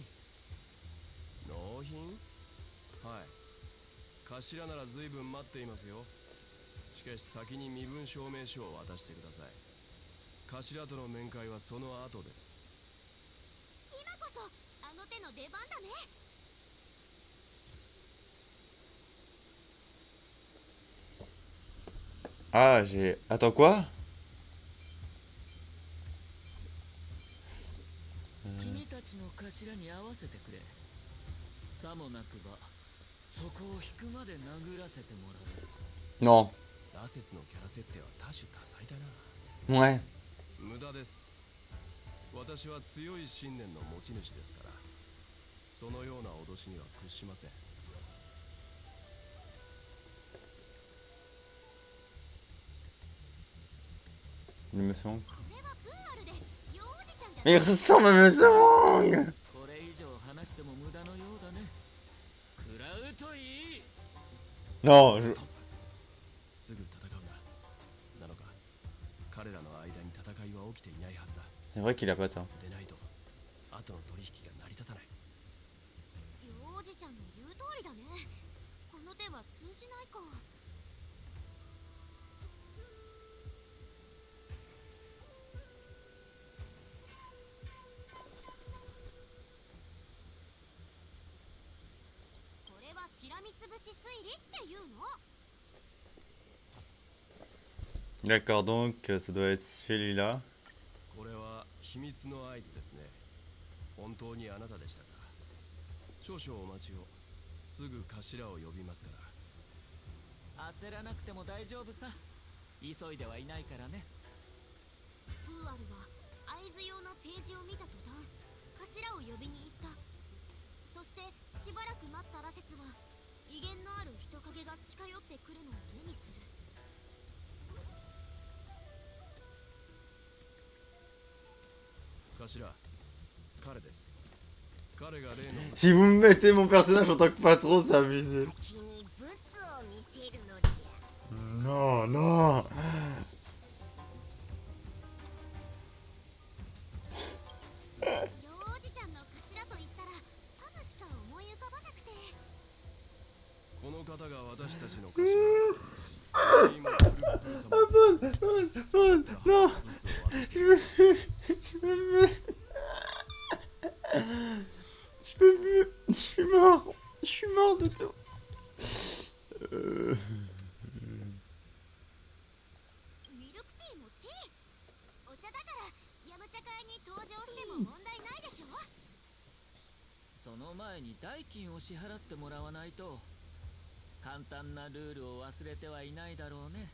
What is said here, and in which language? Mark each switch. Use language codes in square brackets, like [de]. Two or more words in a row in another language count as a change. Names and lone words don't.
[ja] 納品？はい。頭なら随分待っていますよ。しかし先に身分証明書を渡してください。頭との面会はその後です。今こそあの手の出番だね。 [fr] Ah, j'ai... Attends, quoi? [ja] 君たちの頭に合わせてくれ。さもなくば、そこを引くまで殴らせてもらう。 [fr] Non. [ja] 羅刹のキャラ設定は多種多彩だな。 [fr] Ouais. [ja] 無駄です。私は強い信念の持ち主ですから、そのような脅しには屈しません。 [fr] Il me semble. [ja] これはプーアルで、幼児ちゃんじゃ [fr] Mais il ressemble à monsieur Wang. [ja] これ以上話しても無駄のようだね。食らうといい。 [fr] Non, [ja] ストップ。すぐ戦うな。なのか、彼らの間に戦いは起きていないはずだ。 [fr] c'est vrai qu'il a pas tant. [ja] でないと、後の取引が成り立たない。幼児ちゃんの言う通りだね。この手は通じないか。これはしらみつぶし推理っていうの？ [fr] D'accord, donc ça doit être celui-là. [ja] これは秘密の合図ですね。本当にあなたでしたか。少々お待ちを。すぐ頭を呼びますから。焦らなくても大丈夫さ。急いではいないからね。プーアルは合図用のページを見た途端、頭を呼びに行った。そしてしばらく待った羅刹は威厳のある人影が近寄ってくるのを目にする。頭、彼です。彼が例の [fr] Si vous me mettez mon personnage en tant que patron, c'est abusé. [ja] 先にブツを見せるのじゃ。 [fr] Non, non. [ja] 幼児ちゃんの頭と言ったらハムしか思い浮かばなくて。この方が私たちの頭。チームプルップル様です。 [fr] Non. [ja] ブツを渡してください。 [fr] Je peux plus. Je suis mort. Je suis mort, c'est tout. [ja] ミルクティーもティー。お茶だからヤムチャ会に登場しても問題ないでしょ。その前に代金を支払ってもらわないと。簡単なルールを忘れてはいないだろうね。